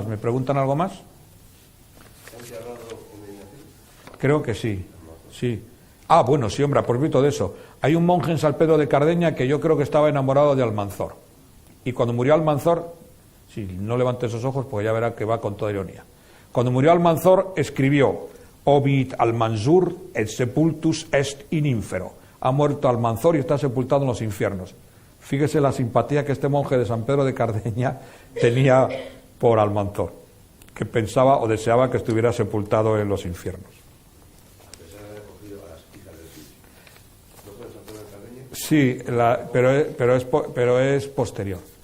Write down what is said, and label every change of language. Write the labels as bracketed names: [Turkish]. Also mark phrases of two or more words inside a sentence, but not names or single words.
[Spanish] ¿Me preguntan algo más? Creo que sí. Sí. Ah, bueno, sí, hombre, a propósito de eso. Hay un monje en San Pedro de Cardeña que yo creo que estaba enamorado de Almanzor. Y cuando murió Almanzor, sí, no levante esos ojos porque ya verá que va con toda ironía. Cuando murió Almanzor, escribió: [Latin] Obit Almanzur et sepultus est in infero. [Spanish] Ha muerto Almanzor y está sepultado en los infiernos. Fíjese la simpatía que este monje de San Pedro de Cardeña tenía por Almanzor, que pensaba o deseaba que estuviera sepultado en los infiernos. Sí, pero es posterior.